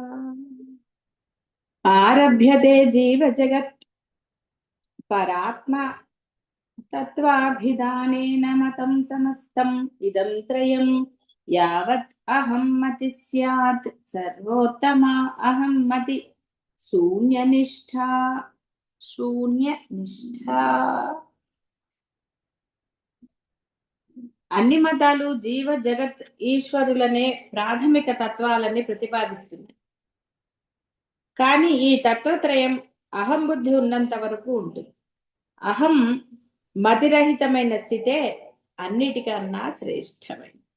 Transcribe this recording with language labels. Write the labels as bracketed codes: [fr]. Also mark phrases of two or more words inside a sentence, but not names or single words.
[sa] आरभ्यते जीव जगत् परात्मा तत्त्वाभिधानेन मतं समस्तम् इदं त्रयं यावत् अहं मति स्यात् सर्वोत्तमा अहं मति शून्यनिष्ठा शून्यनिष्ठा। [te] అన్ని మతాలు జీవ జగత్ ఈశ్వరులనే ప్రాథమిక తత్వాలని ప్రతిపాదిస్తున్నాయి. కానీ ఈ తత్వత్రయం అహం బుద్ధి ఉన్నంత వరకు ఉంటుంది. అహం మతిరహితమైన స్థితే అన్నిటికన్నా శ్రేష్టమైన.